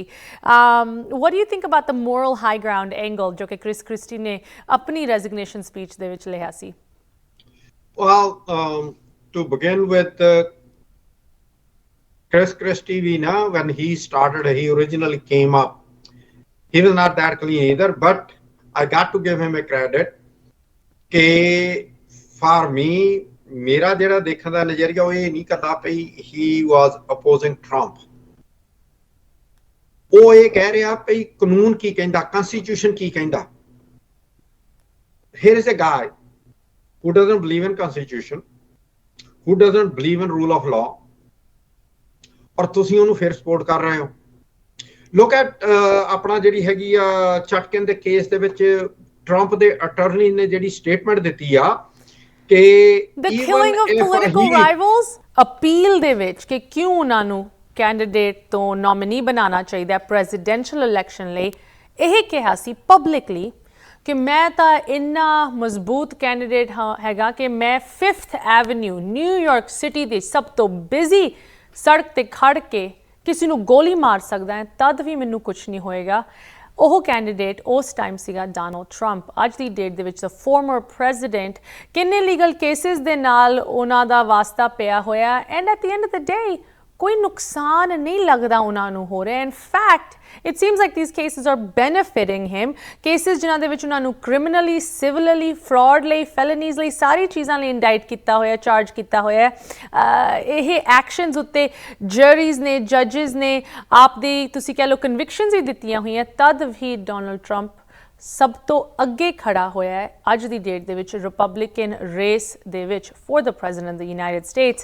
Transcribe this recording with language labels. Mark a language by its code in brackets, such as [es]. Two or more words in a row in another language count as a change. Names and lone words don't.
[en] What do you think about the moral high ground angle [pa] ਜੋ ਕਿ ਕ੍ਰਿਸਟੀ ਨੇ ਆਪਣੀ [en] resignation speech [pa] ਦੇ ਵਿੱਚ ਲਿਆ ਸੀ? [en] Well, to begin with, Chris Christie, when he started, he originally came up. He was not that clean either, but I got to give him a credit. For me, [pa] ਮੇਰਾ ਜਿਹੜਾ ਦੇਖਣ ਦਾ ਨਜ਼ਰੀਆ ਉਹ ਇਹ ਨਹੀਂ ਕਰਦਾ ਪਈ [en] he was opposing Trump. [pa] ਉਹ ਇਹ ਕਹਿ ਰਿਹਾ ਪਈ ਕਾਨੂੰਨ ਕੀ ਕਹਿੰਦਾ, constitution ਕੀ ਕਹਿੰਦਾ. [en] Here is a guy who doesn't believe in constitution, who doesn't believe in rule of law, [pa] ਔਰ ਤੁਸੀਂ ਉਹਨੂੰ ਫਿਰ ਸਪੋਰਟ ਕਰ ਰਹੇ ਹੋ. [en] Look at [pa] ਆਪਣਾ ਜਿਹੜੀ ਹੈਗੀ ਆ ਚਟਕਨ ਦੇ ਕੇਸ ਦੇ ਵਿੱਚ ਟਰੰਪ ਦੇ ਅਟਾਰਨੀ ਨੇ ਜਿਹੜੀ ਸਟੇਟਮੈਂਟ ਦਿੱਤੀ ਆ ਕਿ [en] the killing of political rivals, [pa] appeal ਦੇ ਵਿੱਚ ਕਿ ਕਿਉਂ ਉਹਨਾਂ ਨੂੰ ਕੈਂਡੀਡੇਟ ਤੋਂ ਨੋਮੀਨੀ ਬਣਾਉਣਾ ਚਾਹੀਦਾ [en] presidential election [pa] ਲਈ, ਇਹ ਕਿਹਾ ਸੀ ਪਬਲਿਕਲੀ ਕਿ ਮੈਂ ਤਾਂ ਇੰਨਾ ਮਜ਼ਬੂਤ ਕੈਂਡੀਡੇਟ ਹੈਗਾ ਕਿ ਮੈਂ 5th ਐਵਨਿਊ ਨਿਊਯਾਰਕ ਸਿਟੀ ਦੀ ਸਭ ਤੋਂ ਬਿਜ਼ੀ ਸੜਕ 'ਤੇ ਖੜ੍ਹ ਕੇ ਕਿਸੇ ਨੂੰ ਗੋਲੀ ਮਾਰ ਸਕਦਾ ਹੈ, ਤਦ ਵੀ ਮੈਨੂੰ ਕੁਛ ਨਹੀਂ ਹੋਏਗਾ. ਉਹ ਕੈਂਡੀਡੇਟ ਉਸ ਟਾਈਮ ਸੀਗਾ ਡੋਨਲਡ ਟਰੰਪ. ਅੱਜ ਦੀ ਡੇਟ ਦੇ ਵਿੱਚ [en] former president [pa] ਕਿੰਨੇ [en] legal cases [pa] ਦੇ ਨਾਲ ਉਹਨਾਂ ਦਾ ਵਾਸਤਾ ਪਿਆ ਹੋਇਆ [en] and at the end of the day [pa] ਕੋਈ ਨੁਕਸਾਨ ਨਹੀਂ ਲੱਗਦਾ ਉਹਨਾਂ ਨੂੰ ਹੋ ਰਿਹਾ. [en] in fact it seems like these cases are benefiting him. [pa] Cases ਜਿਨ੍ਹਾਂ ਦੇ ਵਿੱਚ ਉਹਨਾਂ ਨੂੰ [en] criminally, civilly, [pa] fraud ਲਈ, felonies ਲਈ ਸਾਰੀ ਚੀਜ਼ਾਂ ਲਈ ਇੰਡਾਈਟ ਕੀਤਾ ਹੋਇਆ, ਚਾਰਜ ਕੀਤਾ ਹੋਇਆ. ਇਹ ਐਕਸ਼ਨਸ ਉੱਤੇ ਜਰੀਜ਼ ਨੇ, ਜੱਜਿਸ ਨੇ ਆਪਦੀ ਤੁਸੀਂ ਕਹਿ ਲਓ ਕਨਵਿਕਸ਼ਨਸ ਹੀ ਦਿੱਤੀਆਂ ਹੋਈਆਂ, ਤਦ ਵੀ ਡੋਨਲਡ ਟਰੰਪ ਸਭ ਤੋਂ ਅੱਗੇ ਖੜਾ ਹੋਇਆ ਹੈ ਅੱਜ ਦੀ ਡੇਟ ਦੇ ਵਿੱਚ [en] Republican race [pa] ਦੇ ਵਿੱਚ [en] for the President of the United States.